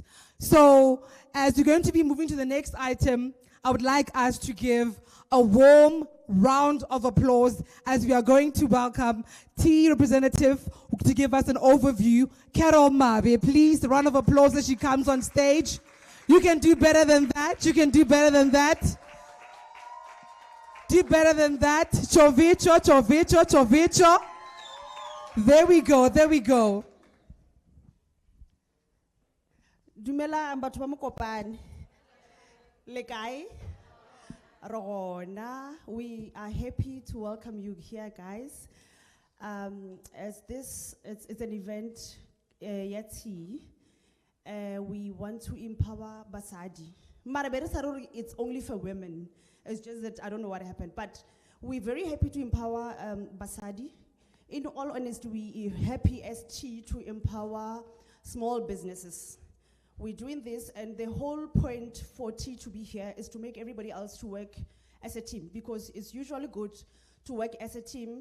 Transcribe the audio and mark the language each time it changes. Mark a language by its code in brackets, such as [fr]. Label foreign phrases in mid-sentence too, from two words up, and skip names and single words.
[en] So as we're going to be moving to the next item, I would like us to give a warm round of applause as we are going to welcome T representative to give us an overview. Carol Mabe, please, a round of applause as she comes on stage. You can do better than that. You can do better than that. Do better than that. Chovicho, chovicho, chovicho. There we go, there we go. [nso] Dumela batho ba Mokopane. Le kae? Rona, [en] we are happy to welcome you here, guys. As this it's an event yeti, we want to empower basadi. Marabere saruri, it's only for women. It's just that I don't know what happened, but we're very happy to empower basadi. In all honesty, we are happy as T to empower small businesses. We're doing this, and the whole point for T to be here is to make everybody else to work as a team, because it's usually good to work as a team.